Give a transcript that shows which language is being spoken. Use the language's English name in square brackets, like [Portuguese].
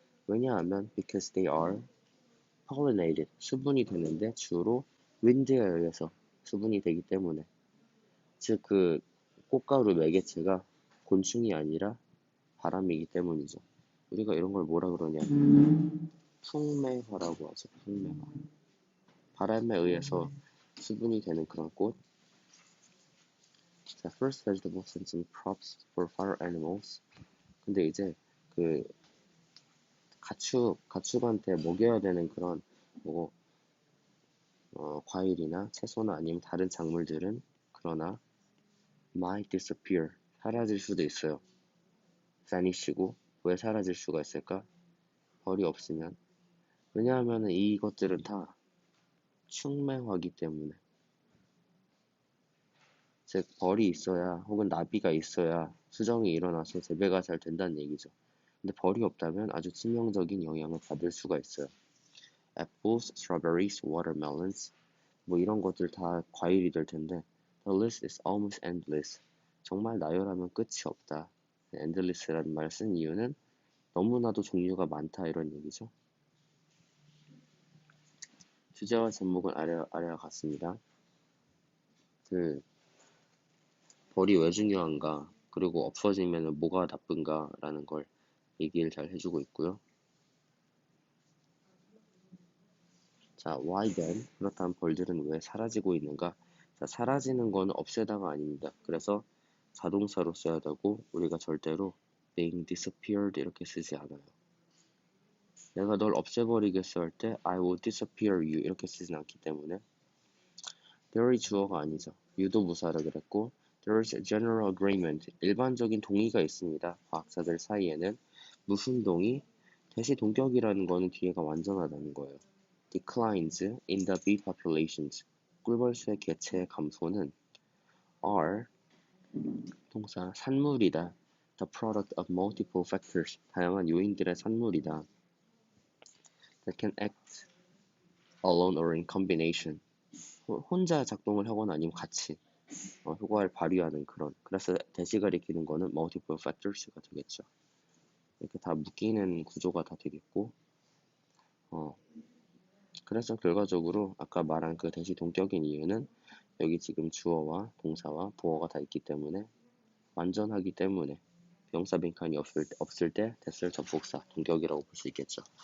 [Korean] 왜냐하면 [English] because they are pollinated, [Korean] 수분이 되는데 주로 wind에 의해서 수분이 되기 때문에 즉 그 꽃가루 매개체가 곤충이 아니라 바람이기 때문이죠. 우리가 이런 걸 뭐라 그러냐 풍매화라고 하죠. 풍매화. 바람에 의해서 수분이 되는 그런 꽃. [English] 자, first vegetables and some crops for farm animals. [Korean] 근데 이제 그 가축한테 먹여야 되는 그런 뭐 과일이나 채소나 아니면 다른 작물들은 그러나 [English] might disappear [Korean] 사라질 수도 있어요. vanish고 왜 사라질 수가 있을까? 벌이 없으면 왜냐하면 이것들은 다 충맹화기 때문에 즉 벌이 있어야 혹은 나비가 있어야 수정이 일어나서 재배가 잘 된다는 얘기죠. 근데 벌이 없다면 아주 치명적인 영향을 받을 수가 있어요. [English] apples, strawberries, watermelons [Korean] 뭐 이런 것들 다 과일이 될 텐데 [English] the list is almost endless. [Korean] 정말 나열하면 끝이 없다. endless라는 말을 쓴 이유는 너무나도 종류가 많다 이런 얘기죠. 주제와 제목은 아래와 같습니다. 벌이 왜 중요한가 그리고 없어지면 뭐가 나쁜가 라는 걸 얘기를 잘 해주고 있고요. [English] 자, why then? [Korean] 그렇다면 벌들은 왜 사라지고 있는가? 자, 사라지는 건 없애다가 아닙니다. 그래서 자동사로 써야 되고 우리가 절대로 [English] being disappeared [Korean] 이렇게 쓰지 않아요. 내가 널 없애버리겠어 할 때 [English] I will disappear you [Korean] 이렇게 쓰진 않기 때문에 there이 주어가 아니죠. you도 무사라 그랬고 [English] there is a general agreement [Korean] 일반적인 동의가 있습니다. 과학자들 사이에는 무슨 동의? 대시 동격이라는 거는 뒤에가 완전하다는 거예요. [English] declines in the bee populations [Korean] 꿀벌수의 개체의 감소는 [English] are [Korean] 동사 산물이다. [English] the product of multiple factors [Korean] 다양한 요인들의 산물이다. [English] that can act alone or in combination [Korean] 혼자 작동을 하거나 아니면 같이 효과를 발휘하는 그런 그래서 대시가 일으키는 거는 [English] multiple factors [Korean] 가 되겠죠. 이렇게 다 묶이는 구조가 다 되겠고 그래서 결과적으로 아까 말한 그 대시 동격인 이유는 여기 지금 주어와 동사와 보어가 다 있기 때문에 완전하기 때문에 명사 빈칸이 없을 때 됐을 접속사 동격이라고 볼 수 있겠죠.